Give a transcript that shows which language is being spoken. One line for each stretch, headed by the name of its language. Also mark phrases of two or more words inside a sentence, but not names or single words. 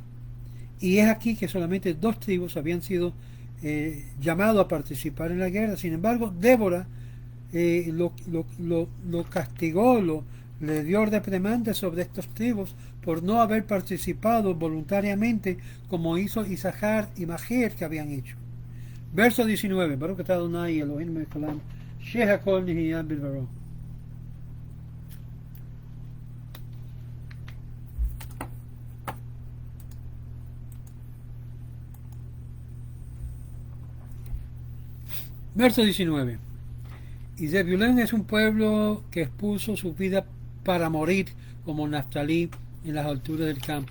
Spanish: Y es aquí que solamente 2 tribus habían sido llamados a participar en la guerra. Sin embargo, Débora lo castigó, le dio reprimenda sobre estas tribus por no haber participado voluntariamente como hizo Isahar y Majer que habían hecho. Verso 19.
Hebrew: ברוך אתה אדוני אלוהים מלך העולם שהכל נהיה בדברו.
Spanish: Verso 19. Y Zebulón es un pueblo que expuso su vida para morir como Naftalí en las alturas del campo.